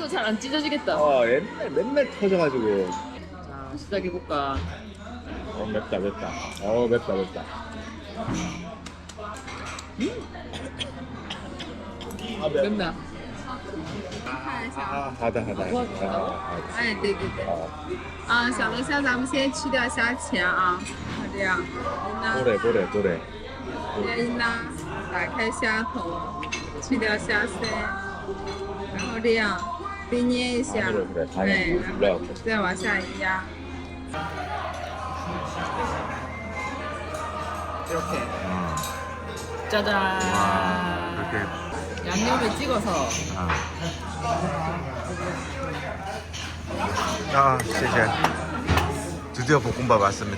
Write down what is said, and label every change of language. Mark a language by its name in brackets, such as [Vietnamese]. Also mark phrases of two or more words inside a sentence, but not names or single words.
[Korean] 이거 잘 안 찢어지겠다. 옛날 맨날 터져가지고. 자 시작해볼까? 맵다. 맵다. 맵나? 하다. [Chinese] 哎，对对对，啊，小龙虾咱们先去掉虾钳啊，这样， [Korean] 보래. [Chinese] 一拉，打开虾头，去掉虾鳃，然后这样对捏一下， [Korean] 안으로 그래. [Chinese] 对， [Korean] 반을 [Chinese] 然后 [Korean] 눌러. [Chinese] 再往下一压， [Korean] 이렇게. 와, 짜잔. 이렇게. 양념을 찍어서. 시제. 드디어 볶음밥 왔습니다.